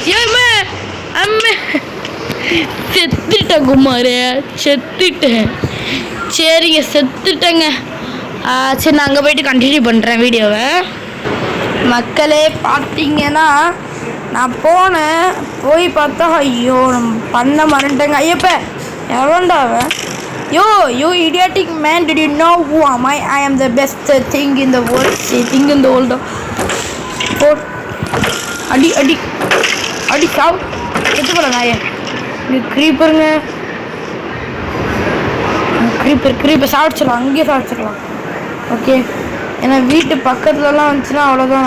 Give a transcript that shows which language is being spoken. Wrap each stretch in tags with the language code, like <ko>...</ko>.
<ta>ஏமே அம்மே செத்துட்டேன் குமாரே, செத்துட்டேன். சரிங்க, செத்துட்டேங்க. சரி, நான் அங்கே போயிட்டு கண்டினியூ பண்ணுறேன் வீடியோவை. மக்களே பார்த்தீங்கன்னா நான் போய் பார்த்தா ஐயோ நம்ம பண்ண மறந்துட்டேங்க. ஐயப்ப எவன்டா அவன்?</ta> <en>You idiotic man, did you know who am I? I am the best thing in the world. Thing in the world.</en> <ta>Oh, அடி சாவு செத்து போல நாயே. இது க்ரீப்பருங்க. க்ரீப்பர் சாப்பிச்சிடலாம், அங்கேயே சாப்பிச்சிடலாம். ஓகே, ஏன்னா வீட்டு பக்கத்துலலாம் வந்துச்சுன்னா அவ்வளோதான்.</ta>